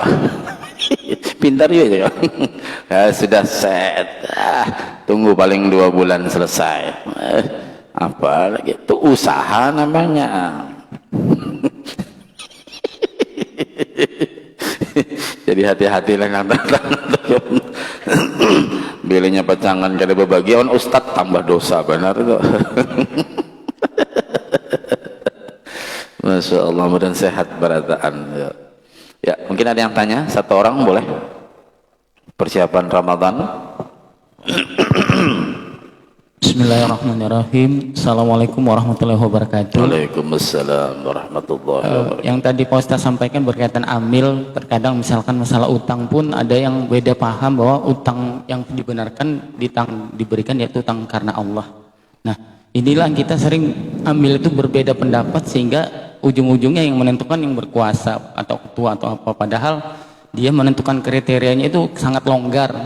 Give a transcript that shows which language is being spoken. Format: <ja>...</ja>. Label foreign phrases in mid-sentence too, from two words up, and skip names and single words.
<id>Pintar juga ya. Ya sudah set. Tunggu paling 2 bulan selesai. Apa lagi? Itu usaha namanya. Jadi hati-hatilah kata-kata.</id> <bjn>Bilenya pacangan kada bebagian ustad tambah dosa benar itu.</bjn> <ar>ما شاء الله,</ar> <id>mudah sehat berataan. Ya, mungkin ada yang tanya, satu orang boleh. Persiapan Ramadan.</id> <ar>بسم الله الرحمن الرحيم. السلام عليكم ورحمة الله وبركاته. وعليكم السلام ورحمة الله وبركاته.</ar> <id>Yang tadi Pak Ustaz sampaikan berkaitan amil, terkadang misalkan masalah utang pun ada yang beda paham bahwa utang yang dibenarkan diberikan yaitu utang karena Allah. Nah, inilah kita sering ambil itu berbeda pendapat sehingga ujung-ujungnya yang menentukan yang berkuasa atau ketua atau apa, padahal dia menentukan kriterianya itu sangat longgar.</id>